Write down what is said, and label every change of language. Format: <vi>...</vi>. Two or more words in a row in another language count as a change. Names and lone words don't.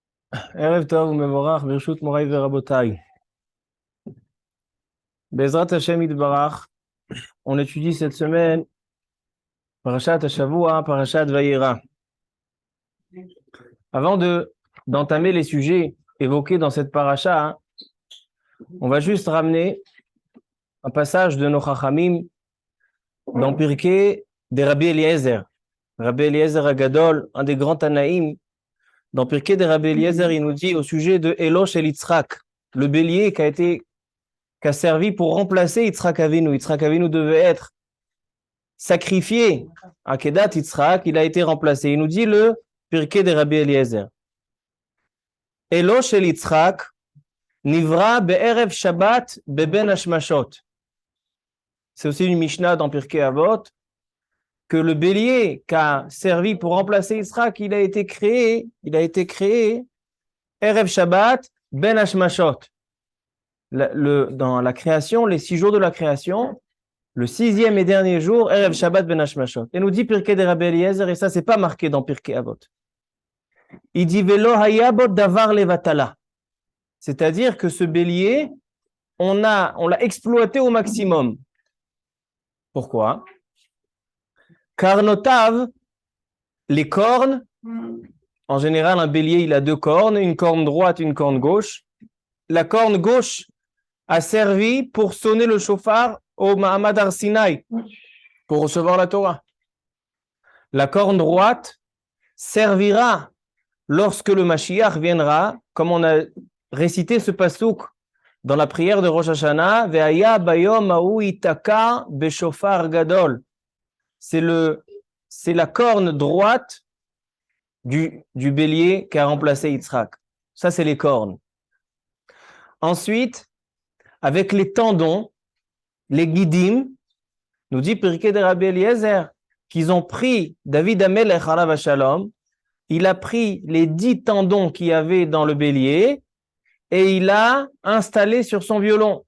<he>ערב טוב ומבורך ברשות מוריי ורבותיי. בעזרת השם יתברך,</he> <fr>on étudie cette semaine</fr> <he>פרשת השבוע, פרשת וירא.</he> <fr>Avant d'entamer les sujets évoqués dans cette parasha, on va juste ramener un passage de nos Chachamim dans Pirkei de Rabbi Eliezer. Rabbi Eliezer Agadol, un des grands Tanaïm, dans Pirkei de Rabbi Eliezer, il nous dit au sujet de Elosh et Yitzhak, le bélier qui a servi pour remplacer Yitzhak Avinu. Yitzhak Avinu devait être sacrifié à Kedat Yitzhak, il a été remplacé. Il nous dit le Pirkei de Rabbi Eliezer.</fr> <he>האיל של יצחק נברא בערב שבת בין השמשות.</he> <fr>C'est aussi une Mishnah dans Pirkei Avot, que le bélier qui a servi pour remplacer Yitzhak, il a été créé</fr> <he>ערב שבת בין השמשות.</he> <fr>Dans la création, les 6 jours de la création, le 6e et dernier jour,</fr> <he>ערב שבת בין השמשות.</he> <fr>Et nous dit Pirkei de Rabbi Eliezer, et ça c'est pas marqué dans Pirkei Avot. Il dit</fr> <he>ולא היה בו דבר לבטלה.</he> <fr>C'est-à-dire que ce bélier, on l'a exploité au maximum. Pourquoi? Car notav, les cornes, en général un bélier il a 2 cornes, une corne droite, une corne gauche. La corne gauche a servi pour sonner le shofar au</fr> <he>מעמד הר סיני,</he> <fr>pour recevoir la Torah. La corne droite servira lorsque le Mashiach viendra, comme on a récité ce pasouk dans la prière de Rosh Hashanah,</fr> <he>והיה ביום ההוא יתקע בשופר גדול.</he> <fr>C'est la corne droite du bélier qui a remplacé Yitzhak. Ça, c'est les cornes. Ensuite, avec les tendons, les guidim, nous dit Pirkei de Rabbi Eliezer, qu'ils ont pris</fr> <he>דוד המלך עליו השלום,</he> <fr>il a pris les 10 tendons qu'il y avait dans le bélier et il a installé sur son violon.</fr>